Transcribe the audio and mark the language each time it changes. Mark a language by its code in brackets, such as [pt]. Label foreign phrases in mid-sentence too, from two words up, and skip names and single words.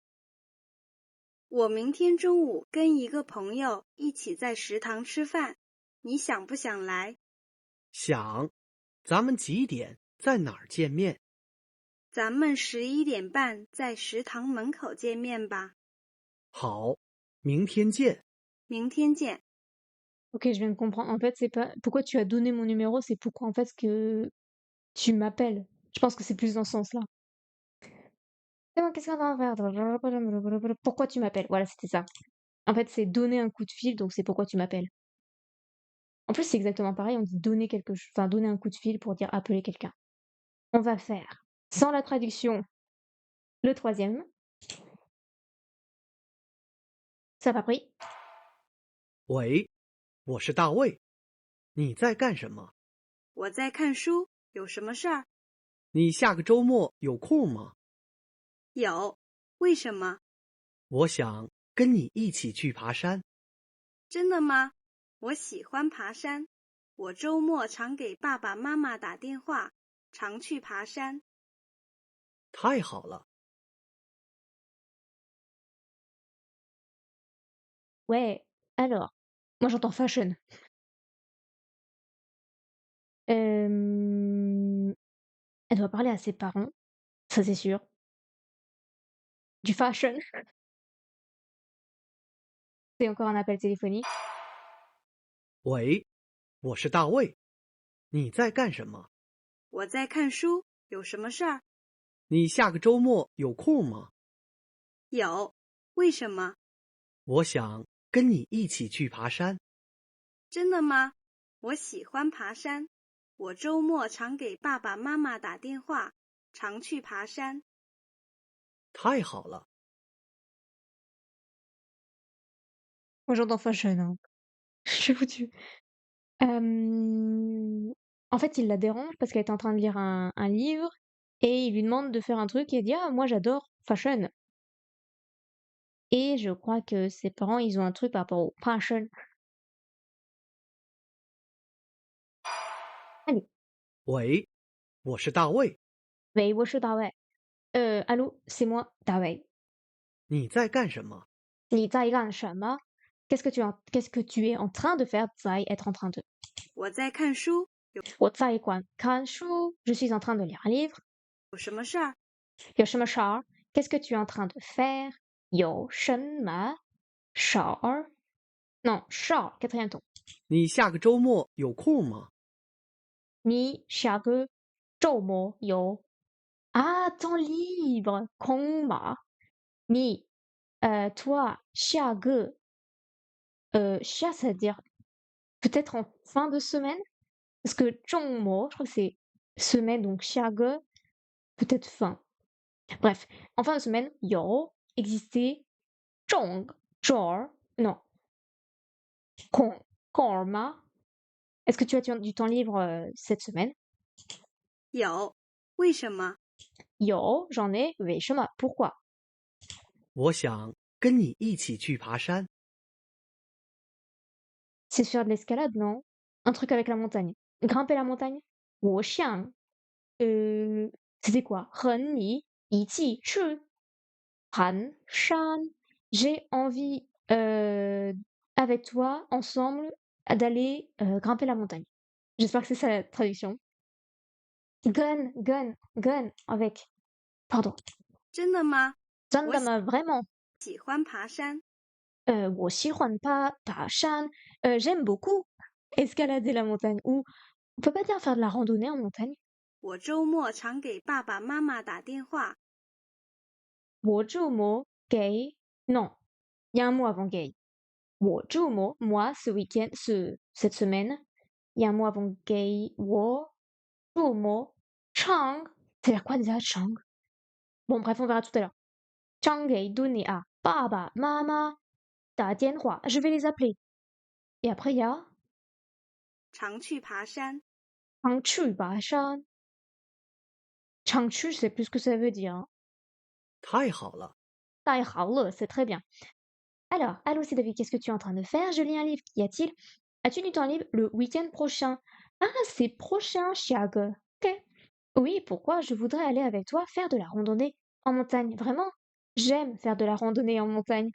[zh] 我明天中午跟一个朋友一起在食堂吃饭，你想不想来？想，咱们几点在哪儿见面？咱们11点半在食堂门口见面吧。好，明天见。明天见。 [fr] Ok, je viens de comprendre. En fait, c'est pas pourquoi tu as donné mon numéro, c'est pourquoi en fait que tu m'appelles. Je pense que c'est plus dans ce sens-là. C'est bon, qu'est-ce qu'on va faire? Pourquoi tu m'appelles? Voilà, c'était ça. En fait, c'est donner un coup de fil, donc c'est pourquoi tu m'appelles. En plus, c'est exactement pareil, on dit donner quelque chose, enfin donner un coup de fil pour dire appeler quelqu'un. On va faire, sans la traduction, le troisième. Ça va pris? [zh] 喂，我是大卫，你在干什么？我在看书，有什么事儿？你下个周末有空吗？有，为什么？我想跟你一起去爬山。真的吗？我喜欢爬山，我周末常给爸爸妈妈打电话，常去爬山。太好了， [fr] Ouais, alors, moi j'entends fashion. Elle doit parler à ses parents, ça c'est sûr. Du fashion, c'est encore un appel téléphonique. [zh] 喂，我是大卫，你在干什么？我在看书，有什么事儿？你下个周末有空吗？有，为什么？我想跟你一起去爬山。真的吗？我喜欢爬山，我周末常给爸爸妈妈打电话，常去爬山。太好了， [fr] Moi j'entends fashion, hein. Je suis foutue. En fait, il la dérange parce qu'elle est en train de lire un livre et il lui demande de faire un truc et elle dit ah moi j'adore fashion. Et je crois que ses parents ils ont un truc par rapport au fashion. Allez, [zh] 喂，我是大卫，喂，我是大卫. [fr] Allô, c'est moi, 大卫. [zh] 你在干什么？你在干什么? [fr] Qu'est-ce que tu es en train de faire? 在 être en train de. [zh] 我在看书，我在看书. [fr] Je suis en train de lire un livre. [zh] 有什么事儿？有什么事儿? [fr] Qu'est-ce que tu es en train de faire? [zh] 有什么事儿? [fr] Non, 事儿, quatrième ton. [zh] 你下个周末有空吗？你下个周末有 Ah, [fr] temps libre, [zh] 空吗? [fr] Ni, toi, 下个, ça veut dire peut-être en fin de semaine? Parce que 周末, je crois que c'est semaine, donc 下个, peut-être fin. Bref, en fin de semaine, 有 exister 中 jour, non, [zh] 空吗? [fr] Est-ce que tu as du temps libre cette semaine? [zh] 有，为什么？ [fr] 有 j'en ai, 为什么 pourquoi? [zh] 我想跟你一起去爬山。 [fr] C'est faire de l'escalade, non? Un truc avec la montagne. Grimper la montagne? [zh] 我想 [fr] c'était quoi? [zh] 和你一起去爬山. [fr] J'ai envie avec toi, ensemble, d'aller grimper la montagne. J'espère que c'est ça la traduction. Gun, avec. Pardon. [zh] 真的吗？真的吗? Vraiment. 喜欢爬山，我喜欢爬山. [fr] J'aime beaucoup escalader la montagne. Ou on peut pas dire faire de la randonnée en montagne. [zh] 我周末常给爸爸妈妈打电话。我周末给 [fr] non, il y a un mot avant gay. [zh] 我周末 [fr] moi ce week-end, cette semaine, il y a un mot avant gay. [zh] 我周末 chang, [fr] c'est dire quoi déjà chang? Bon bref, on verra tout à l'heure. Chang gay donné à papa, maman, [zh] 打电话, [fr] je vais les appeler. Et après il y a [zh] 常去爬山，常去爬山. 常去, [fr] je sais plus ce que ça veut dire. Hein. [zh] 太好了，太好了, [fr] c'est très bien. Alors, allô, c'est David, qu'est-ce que tu es en train de faire? Je lis un livre. Qu'y a-t-il? As-tu du temps libre le week-end prochain? Ah, c'est prochain, Chiag. Ok. Oui, pourquoi? Je voudrais aller avec toi faire de la randonnée en montagne. Vraiment, j'aime faire de la randonnée en montagne.